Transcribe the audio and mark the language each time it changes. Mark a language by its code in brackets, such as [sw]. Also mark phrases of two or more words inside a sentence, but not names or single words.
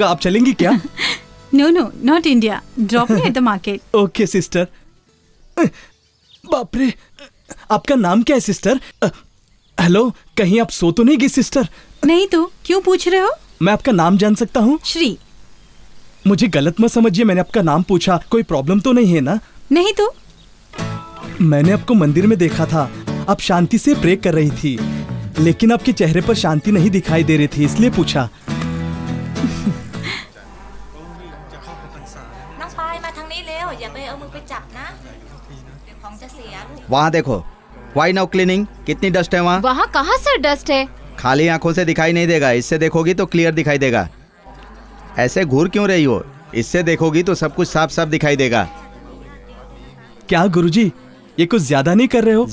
[hi] आप चलेंगी क्या? [en] No, no, not India. Drop me at the market. okay sister. [hi] बाप रे, आपका नाम क्या है सिस्टर? हेलो, कहीं आप सो तो नहीं गई सिस्टर? नहीं तो क्यों पूछ रहे हो? मैं आपका नाम जान सकता हूँ? श्री। मुझे गलत मत समझिए, मैंने आपका नाम पूछा, कोई प्रॉब्लम तो नहीं है ना? नहीं तो। मैंने आपको मंदिर में देखा था, आप शांति से प्रे कर रही थी, लेकिन आपके चेहरे पर शांति नहीं दिखाई दे रही थी, इसलिए पूछा। [th] น้องปายมาทางนี้เร็วอย่าไปเอามือไปจับนะเดี๋ยวของจะเสียลูก [hi] वहाँ देखो, [en] why now cleaning, [hi] कितनी डस्ट है वहाँ? वहाँ कहाँ से डस्ट है? खाली आंखों से दिखाई नहीं देगा, इससे देखोगी तो क्लियर दिखाई देगा। ऐसे घूर क्यों रही हो? इससे देखोगी तो सब कुछ साफ साफ दिखाई देगा। क्या गुरुजी, ये कुछ ज्यादा नहीं कर रहे हो?